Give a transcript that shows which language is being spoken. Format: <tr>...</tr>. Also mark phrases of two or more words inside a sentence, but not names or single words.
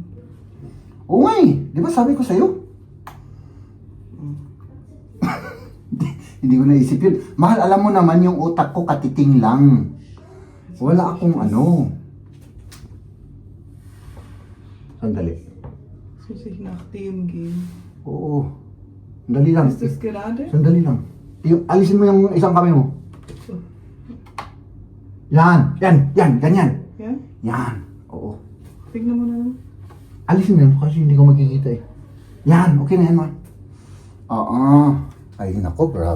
<tl>Oo nga eh. Di ba sabi ko sa'yo? Hindi ko naisip yun. Mahal, alam mo naman yung utak ko katiting lang. Wala akong ano. Sandali. Susih na yung game. Oo. Sandali lang.</tl> <de>Ist das gerade?</de> <tl>Sandali lang. Alisin mo yung isang kamay mo. Yan. Yan. Ganyan. Yan? Yan. Oo. Tignan mo na lang. Alisin mo yan kasi hindi ko makikita eh. Yan. Okay na yan, man. Oo. Ay, nako, grabe.</tl>